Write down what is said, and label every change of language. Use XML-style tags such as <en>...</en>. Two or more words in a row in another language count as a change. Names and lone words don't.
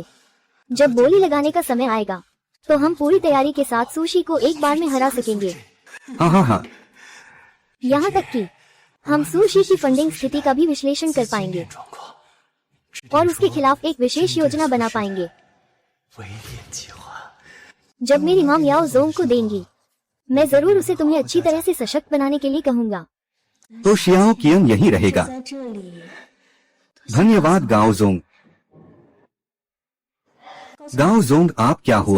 <hi>जब बोली लगाने का समय आएगा तो हम पूरी तैयारी के साथ सुशी को एक बार में हरा सकेंगे। हाँ हाँ हाँ। यहाँ तक कि हम सुशी की फंडिंग स्थिति का भी विश्लेषण कर पाएंगे</hi> <zh>状况，</zh> <hi>और उसके खिलाफ एक विशेष योजना बना पाएंगे।</hi> <zh>围猎计划。</zh> <hi>जब मेरी माँ याओ जोंग को देंगी, मैं जरूर उसे तुम्हें अच्छी तरह से सशक्त बनाने के लिए कहूँगा। तो शियाओ कियंग यहीं रहेगा।</hi> <zh>在这里。</zh> <hi>धन्यवाद गाओ जोंग। गाओ जोंग आप क्या हुआ?</hi>